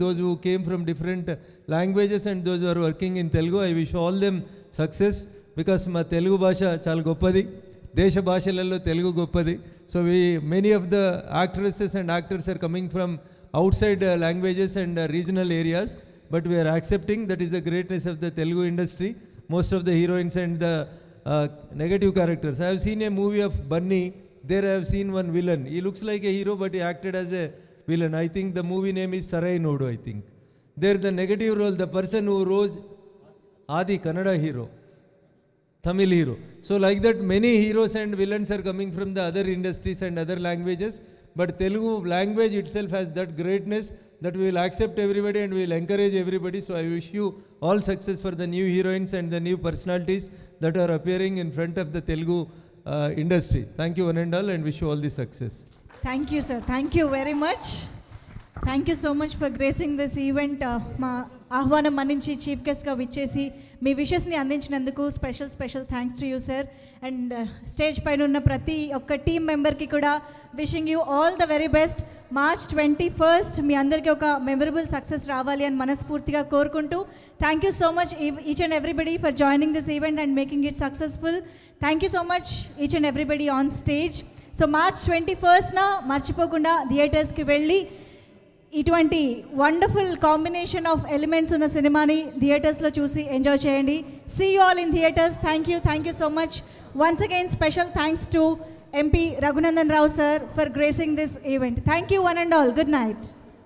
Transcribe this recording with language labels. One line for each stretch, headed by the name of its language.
English: Those who came from different languages and those are working in Telugu, I wish all them success.
Telugu: Because మా తెలుగు భాష చాలా గొప్పది, దేశ భాషలలో తెలుగు గొప్పది.
English: So many of the actresses and actors are coming from outside languages and regional areas, but we are accepting that is the greatness of the Telugu industry. Most of the heroines and the negative characters. I have seen a movie of Bunny, there I have seen one villain. He looks like a hero but he acted as a villain. I think the movie name is Sarai Nodu, I think. There the negative role, the person who rose, Adi, Kannada hero, Tamil hero. So like that many heroes and villains are coming from the other industries and other languages. But Telugu language itself has that greatness that we will accept everybody and we will encourage everybody. So I wish you all success for the new heroines and the new personalities that are appearing in front of the Telugu industry. Thank you one and all and wish you all the success. Thank you, sir. Thank you very much. Thank you so much for gracing this event.
Telugu: మా ఆహ్వానం మన్నించి chief గెస్ట్గా విచ్చేసి మీ విషెస్ని అందించినందుకు
English: Special thanks to you sir. And stage
Telugu: పైన ఉన్న ప్రతి ఒక్క టీమ్ మెంబర్కి కూడా
English: Wishing you all the very best. March 21st
Telugu: మీ అందరికీ ఒక మెమరబుల్ సక్సెస్ రావాలి అని మనస్ఫూర్తిగా కోరుకుంటూ
English: Thank you so much each and everybody for joining this event and making it successful. Thank you so much each and everybody on stage.
Telugu: So March 21st మర్చిపోకుండా థియేటర్స్కి వెళ్ళి ఇటువంటి
English: wonderful combination of elements
Telugu: ఉన్న సినిమాని థియేటర్స్లో చూసి enjoy చేయండి.
English: See you all in theatres. Thank you so much. Once again special thanks to MP Raghunandan Rao sir for gracing this event. Thank you one and all. Good night.